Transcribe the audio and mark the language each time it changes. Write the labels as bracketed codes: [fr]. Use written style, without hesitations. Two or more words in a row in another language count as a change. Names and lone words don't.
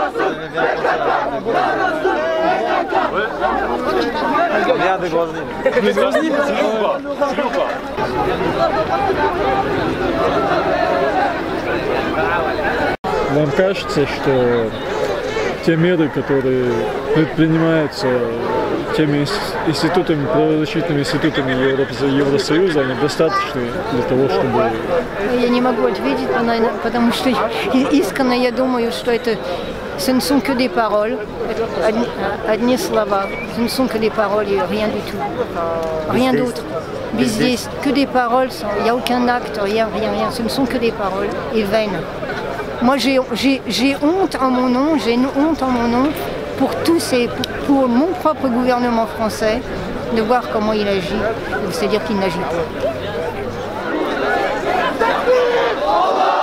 [fr] Bien de Grozny. Mais Grozny, c'est lui ou pas? C'est lui ou pas? [ru] Вам кажется, что те меры, которые предпринимаются теми институтами, правозащитными институтами Евросоюза, они достаточны для того, чтобы... Я не могу ответить, потому что искренне я думаю, что [fr] ce ne sont que des paroles, [ru] одни слова, [fr] ce ne sont que des paroles et rien du tout, rien d'autre. Бездействие, que des paroles, il n'y a aucun acte, rien, ce ne sont que des paroles et vaines. Moi j'ai honte en mon nom, j'ai une honte en mon nom pour mon propre gouvernement français, de voir comment il agit, c'est-à-dire qu'il n'agit pas.